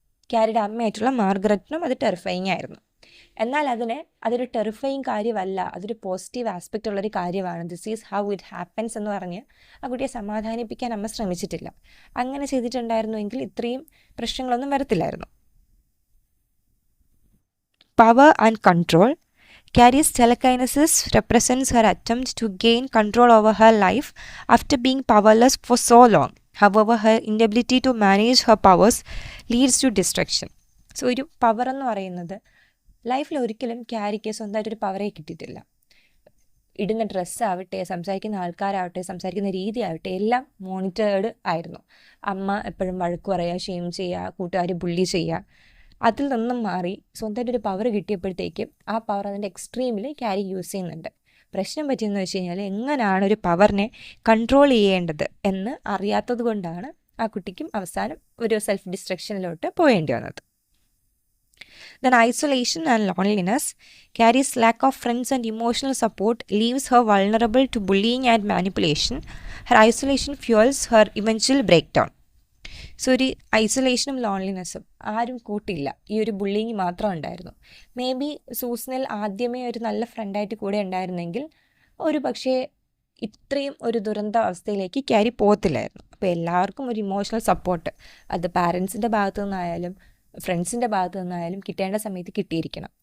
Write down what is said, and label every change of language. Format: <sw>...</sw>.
<ml>ക്യാരിയുടെ അമ്മയായിട്ടുള്ള മാർഗരറ്റിനും അത് ടെറിഫയിങ് ആയിരുന്നു. എന്നാൽ അതൊരു ടെറിഫയിങ് കാര്യമല്ല, അതൊരു പോസിറ്റീവ് ആസ്പെക്റ്റ് ഉള്ളൊരു കാര്യമാണ്.</ml> <en>this is how it happens</en> <ml>എന്ന് പറഞ്ഞ് ആ കുട്ടിയെ സമാധാനിപ്പിക്കാൻ അമ്മ ശ്രമിച്ചിട്ടില്ല. അങ്ങനെ ചെയ്തിട്ടുണ്ടായിരുന്നുവെങ്കിൽ ഇത്രയും പ്രശ്നങ്ങളൊന്നും വരത്തില്ലായിരുന്നു.</ml> <en>Power and control. Carrie's telekinesis represents her attempt to gain control over her life after being powerless for so long. However, her inability to manage her powers leads to destruction.</en> <ml>So ഒരു power എന്ന് പറയുന്നത് ലൈഫിൽ ഒരിക്കലും ക്യാരിക്ക് സ്വന്തമായിട്ടൊരു പവറേ കിട്ടിയിട്ടില്ല. ഇടുന്ന ഡ്രസ്സാവട്ടെ, സംസാരിക്കുന്ന ആൾക്കാരാവട്ടെ, സംസാരിക്കുന്ന രീതി ആവട്ടെ, എല്ലാം മോണിറ്റേർഡ് ആയിരുന്നു. അമ്മ എപ്പോഴും വഴക്ക് പറയുക, ഷെയിം ചെയ്യുക, കൂട്ടുകാർ ബുള്ളി ചെയ്യുക, അതിൽ നിന്നും മാറി സ്വന്തമായിട്ടൊരു പവർ കിട്ടിയപ്പോഴത്തേക്കും ആ പവർ അതിൻ്റെ എക്സ്ട്രീമിൽ ക്യാരി യൂസ് ചെയ്യുന്നുണ്ട്. പ്രശ്നം പറ്റിയെന്ന് വെച്ച് കഴിഞ്ഞാൽ എങ്ങനെയാണ് ഒരു പവറിനെ കൺട്രോൾ ചെയ്യേണ്ടത് എന്ന് അറിയാത്തത് കൊണ്ടാണ് ആ കുട്ടിക്കും അവസാനം ഒരു സെൽഫ് ഡിസ്ട്രക്ഷനിലോട്ട് പോകേണ്ടി വന്നത്.</ml> <en>Then isolation and loneliness. Carrie's lack of friends and emotional support leaves her vulnerable to bullying and manipulation. Her isolation fuels her eventual breakdown.</en> <ml>So ഒരു ഐസൊലേഷനും ലോൺലിനെസ്സും ആരും കൂട്ടില്ല, ഈ ഒരു ബുള്ളിങ് മാത്രം ഉണ്ടായിരുന്നു. മേ ബി സൂസനിൽ ആദ്യമേ ഒരു നല്ല ഫ്രണ്ടായിട്ട് കൂടെ ഉണ്ടായിരുന്നെങ്കിൽ ഒരു പക്ഷേ ഇത്രയും ഒരു ദുരന്ത അവസ്ഥയിലേക്ക് ക്യാരി പോകത്തില്ലായിരുന്നു. അപ്പോൾ എല്ലാവർക്കും ഒരു ഇമോഷണൽ സപ്പോർട്ട്, അത് പാരൻസിൻ്റെ ഭാഗത്തു നിന്നായാലും ഫ്രണ്ട്സിൻ്റെ ഭാഗത്തു നിന്നായാലും കിട്ടേണ്ട സമയത്ത് കിട്ടിയിരിക്കണം.</ml>